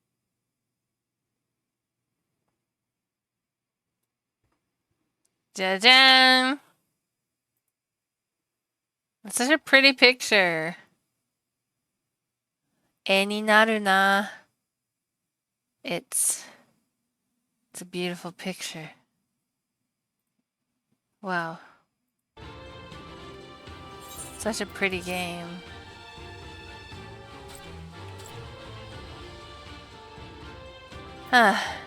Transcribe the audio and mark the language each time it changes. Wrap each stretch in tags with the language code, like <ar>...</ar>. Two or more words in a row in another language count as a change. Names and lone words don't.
<en>Ja-jam! That's such a pretty picture.</en> <ja>絵になるな.</ja> <en>It's a beautiful picture. Wow. Such a pretty game. Huh.</en>